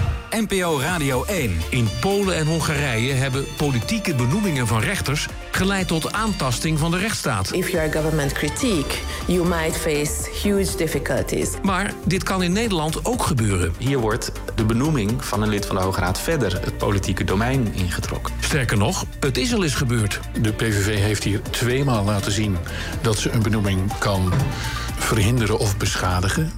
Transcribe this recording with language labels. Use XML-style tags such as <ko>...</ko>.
<nl>NPO Radio 1. In Polen en Hongarije hebben politieke benoemingen van rechters geleid tot aantasting van de rechtsstaat.</nl> <en>If you are government critique, you might face huge difficulties.</en> <nl>Maar dit kan in Nederland ook gebeuren. Hier wordt de benoeming van een lid van de Hoge Raad verder het politieke domein ingetrokken. Sterker nog, het is al eens gebeurd. De PVV heeft hier tweemaal laten zien dat ze een benoeming kan verhinderen of beschadigen.</nl>